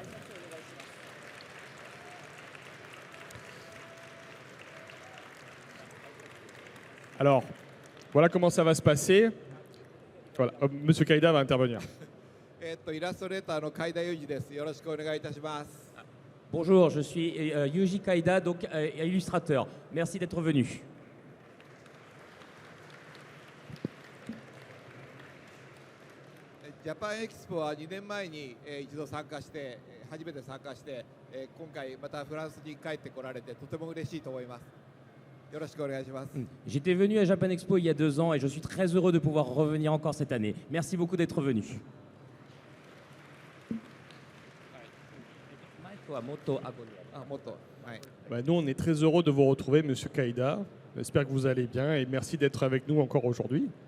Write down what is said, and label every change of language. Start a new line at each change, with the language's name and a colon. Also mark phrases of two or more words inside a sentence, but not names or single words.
French: Alors, voilà comment ça va se passer. Voilà, monsieur Kaida va intervenir. Bonjour, je suis Yuji Kaida, donc illustrateur. Merci d'être venu.
Japanese: Japan Expo は2年前に一度参加して初めて参加して今回またフランスに帰ってこられてとても嬉しいと思います。よろしくお願いします。
French: J'étais venu à Japan Expo il y a 2 ans et je suis très heureux de pouvoir revenir encore cette année. Merci beaucoup d'être venu. Nous, on est très heureux de vous retrouver, monsieur Kaida. J'espère que vous allez bien et merci d'être avec nous encore aujourd'hui.